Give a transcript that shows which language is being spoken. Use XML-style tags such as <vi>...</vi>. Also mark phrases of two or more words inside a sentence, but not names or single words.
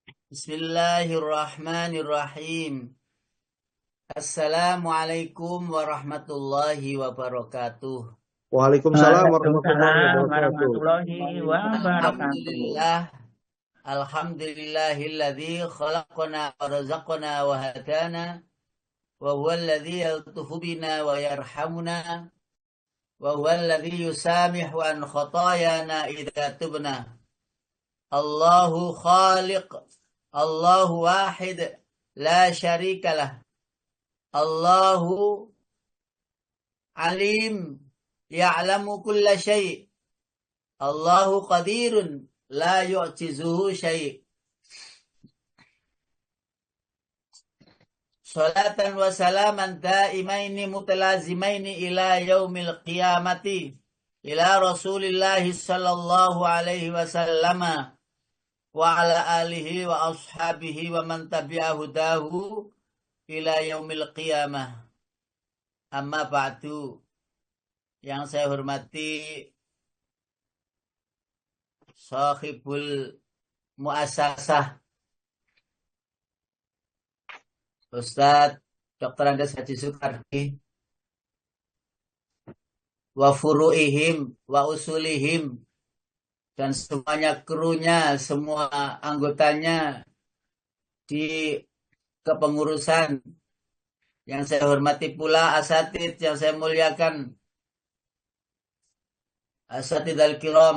<ar>بسم الله الرحمن الرحيم. السلام عليكم ورحمة الله وبركاته. وعليكم السلام ورحمة الله وعليكم السلام وبركاته. ورحمة الله وبركاته. الحمد لله، الحمد لله الذي خلقنا ورزقنا وهدانا وهو الذي يلطف بنا ويرحمنا وهو الذي يسامح عن خطايانا إذا تبنا. الله خالق، الله واحد، لا شريك له. الله عليم، يعلم كل شيء'. الله قادر، لا يعجزه شيء'. صلاة وسلاما دائمين متلازمين إلى يوم القيامة. إلى رسول الله صلى الله عليه وسلم. وعلى آله وأصحابه ومن تبعه ده إلى يوم القيامة. أما بعد.</ar> <id>Yang saya hormati Sahibul Muassasah Ustadz Dr. Andes Haji Soekardi</id> <ar>وفروعهم وأصولهم</ar> <id>dan semuanya krunya, semua anggotanya di kepengurusan. Yang saya hormati pula asatid yang saya muliakan,</id> <ar>الأساتيذ الكرام</ar>